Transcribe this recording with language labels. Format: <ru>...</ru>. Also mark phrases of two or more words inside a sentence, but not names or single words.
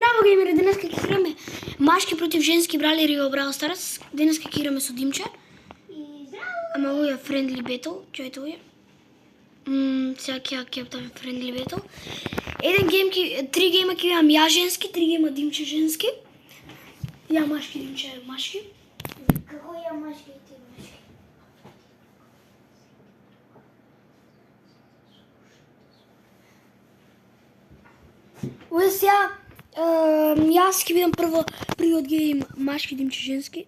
<mk>геймери, денеска ќе играме машки против женски бралери во Brawl Stars. Денеска ќе играме со Димче. Ама овој е</mk> <en>friendly battle,</en> <mk>чујте овој. Сега ќе кептаме</mk> <en>friendly battle.</en> <mk>Еден гейм три гейма ќе имам ја женски, три гейма Димче женски. Ја машки, Димче машки. Како ја машки и ти машки? Овој сега јас ќе бидам првиот гейм машки, Димче женски.</mk>